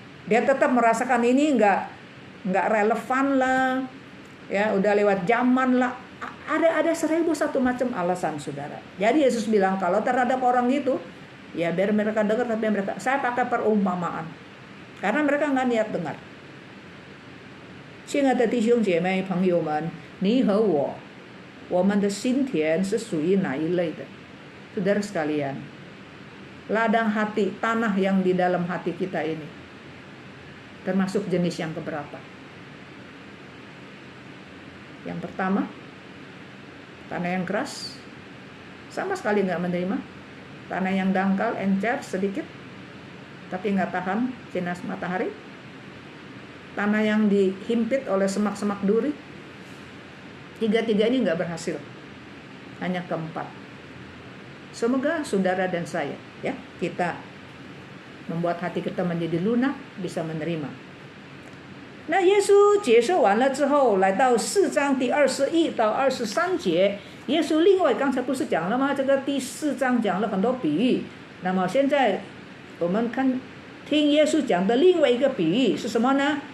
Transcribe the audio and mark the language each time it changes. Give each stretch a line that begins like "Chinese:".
Indonesian: Dia tetap merasakan ini nggak relevan lah, ya udah lewat zaman lah. Ada 1001 macam alasan saudara. Jadi Yesus bilang kalau terhadap orang itu, ya biar mereka dengar tapi saya pakai perumpamaan. Karena mereka nggak niat dengar.
Chinese: 亲爱的弟兄姐妹朋友们，你和我们的心田是属于哪一类的？
Indonesian: Saudara sekalian, ladang hati, tanah yang di dalam hati kita ini termasuk jenis yang keberapa? Yang pertama, tanah yang keras, sama sekali nggak menerima. Tanah yang dangkal, encer sedikit, tapi nggak tahan sinar matahari. Tanah yang dihimpit oleh semak-semak duri. Tiga-tiga ini nggak berhasil, hanya keempat. Semoga saudara dan saya, ya, kita membuat hati kita menjadi lunak, bisa menerima.
Chinese: 那耶稣解释完了之后，来到4章第21到23节，耶稣另外刚才不是讲了吗？这个第4章讲了很多比喻，那么现在我们听耶稣讲的另外一个比喻是什么呢？